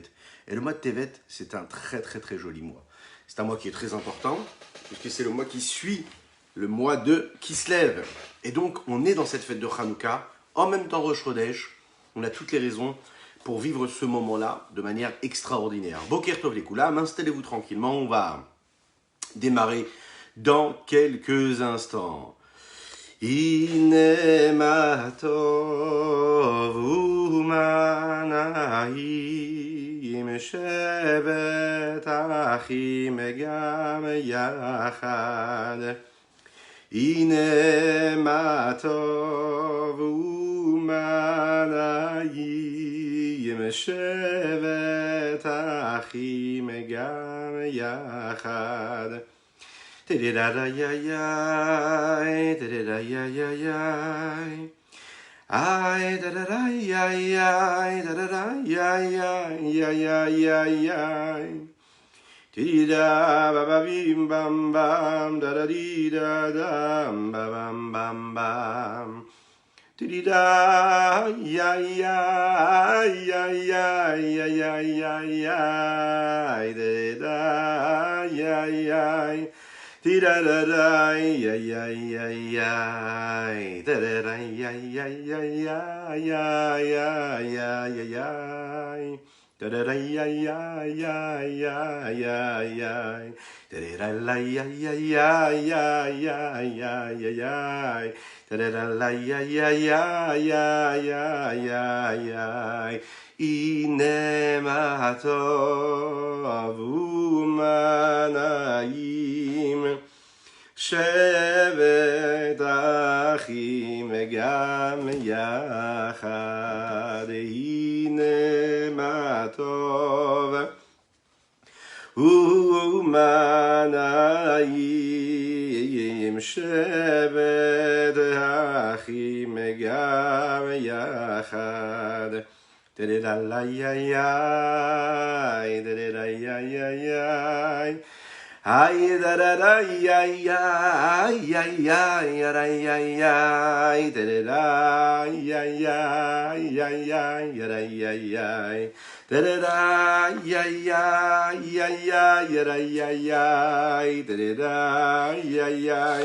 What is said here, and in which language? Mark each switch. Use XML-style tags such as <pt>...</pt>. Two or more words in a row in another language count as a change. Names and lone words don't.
<fr>Et le mois de Tevet, c'est un très joli mois. C'est un mois qui est très important, puisque c'est le mois qui suit le mois de Kislev. Et donc, on est dans cette fête de Hanouka, en même temps Rosh Chodesh. On a toutes les raisons pour vivre ce moment-là de manière extraordinaire.</fr> <he>בוקר טוב</he> <fr>les Koulam, installez-vous tranquillement, on va démarrer dans quelques instants.</fr> <he>הנה מה טוב ומה נעים שבת אחים גם יחד. הנה מה טוב ומה נעים שבת אחים גם יחד. Tadadayayay, tadadayayay, ay tadadayayay, tadadayayay, tida baba bim bam bam, dadadida dam bam bam bam, tida yayay, yayay, yayay, tadadayayay. Ti-da-da-da-ay-ay-ay-ay, da-da-da-ay-ay-ay-ay-ay-ay-ay, da-da-da-ay-ay-ay-ay-ay-ay, da-da-da-ay-ay-ay-ay-ay-ay-ay, da-da-da-ay-ay-ay-ay-ay-ay-ay. הנה מה טוב ומה נעים שבת אחים גם יחד. הנה מה טוב ומה נעים שבת אחים גם יחד. Da-da-da-la-ya-ya, da-da-da-ya-ya-ya, ay da-da-da-ya-ya, ya-ya-ya-ya-ya, da-da-da-ya-ya-ya-ya, ya-da-ya-ya, da-da-da-ya-ya-ya-ya, ya-da-ya-ya, da-da-da-ya-ya.</he>